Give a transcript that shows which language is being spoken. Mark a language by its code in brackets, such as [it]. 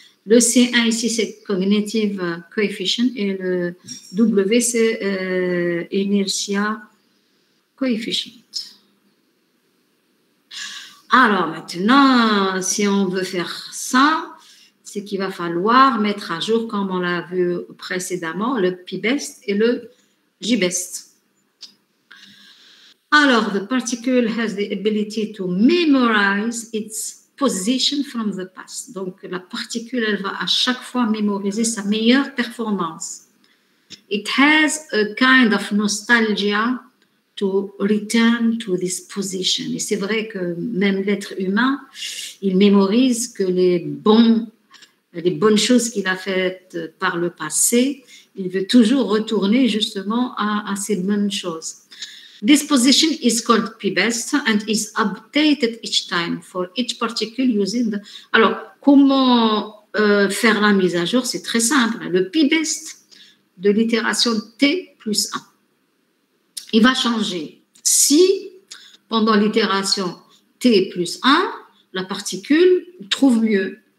[fr] Le C1 ici, c'est cognitive coefficient et le W, c'est inertia coefficient. Alors maintenant, si on veut faire ça, c'est qu'il va falloir mettre à jour, comme on l'a vu précédemment, le P-Best et le G-Best. [en] Alors, the particle has the ability to memorize its position from the past. [fr] Donc, la particule, elle va à chaque fois mémoriser sa meilleure performance. [en] It has a kind of nostalgia to return to this position. [fr] Et c'est vrai que même l'être humain, il mémorise que les bonnes choses qu'il a faites par le passé, il veut toujours retourner justement à ces bonnes choses. [en] This position is called P-Best and is updated each time for each particle using the... [fr] Alors, comment faire la mise à jour? C'est très simple. Le P-Best de l'itération T plus 1, il va changer si, pendant l'itération T plus 1, la particule trouve mieux.